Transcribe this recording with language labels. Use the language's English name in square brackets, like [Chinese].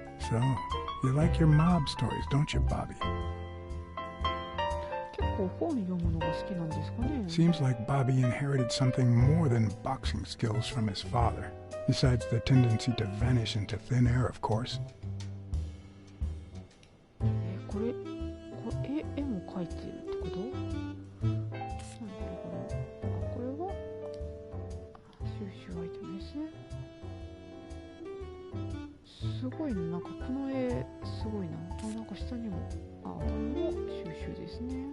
[English] So, you like your mob stories, don't you, Bobby? [Japanese] 結構本読むのが好きなんですかね。 [English] Seems like Bobby inherited something more than boxing skills from his father, besides the tendency to vanish into thin air, of course. [Japanese] これ絵も描いてるってこと？なんだろうこれ。あ、これは収集アイテムですね。すごいね、なんかこの絵すごいな。あ、なんか下にもも収集ですね。